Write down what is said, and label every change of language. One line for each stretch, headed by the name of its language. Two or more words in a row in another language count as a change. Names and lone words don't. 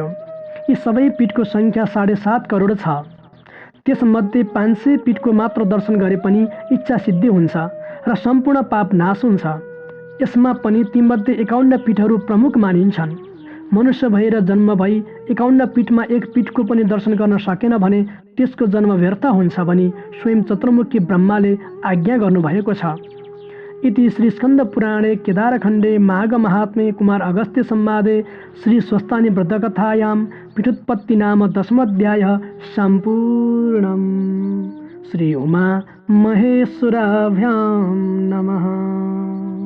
Nepali: यी सबै पीठको सङ्ख्या 7.5 करोड छ। त्यसमध्ये 500 पीठको मात्र दर्शन गरे पनि इच्छा सिद्धि हुन्छ र सम्पूर्ण पाप नाश हुन्छ। यसमा पनि तीमध्ये 51 पीठहरू प्रमुख मानिन्छन्। मनुष्य भएर जन्म भई 51 पीठमा एक पीठको पनि दर्शन गर्न सकेन भने त्यसको जन्म व्यर्थ हुन्छ भनी स्वयं चतुर्मुखी ब्रह्माले आज्ञा गर्नुभएको छ।
Sanskrit: इति श्री स्कन्द पुराणे केदारखण्डे माघ महात्म्ये कुमार अगस्त्य संवादे श्री स्वस्तानि व्रतकथायां पीठोत्पत्ति नाम 10मोऽध्यायः सम्पूर्णम्। श्री उमा महेश्वराभ्यां नमः।